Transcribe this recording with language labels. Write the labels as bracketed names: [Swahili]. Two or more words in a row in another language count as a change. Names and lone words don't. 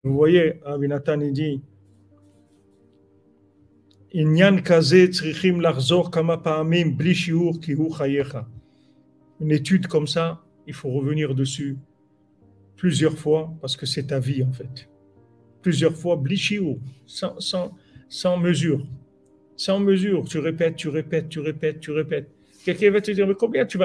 [French] Vous voyez, [Hebrew] Rabbi Nathan, [French] il dit [Hebrew] עניין כזה צריכים לחזור כמה פעמים בלי שיעור כי הוא חייך. [French] Une étude comme ça, il faut revenir dessus plusieurs fois parce que c'est ta vie en fait. Plusieurs fois, [Hebrew] בלי שיעור, [French] sans mesure. Sans mesure, tu répètes. Quelqu'un va te dire, mais combien tu vas...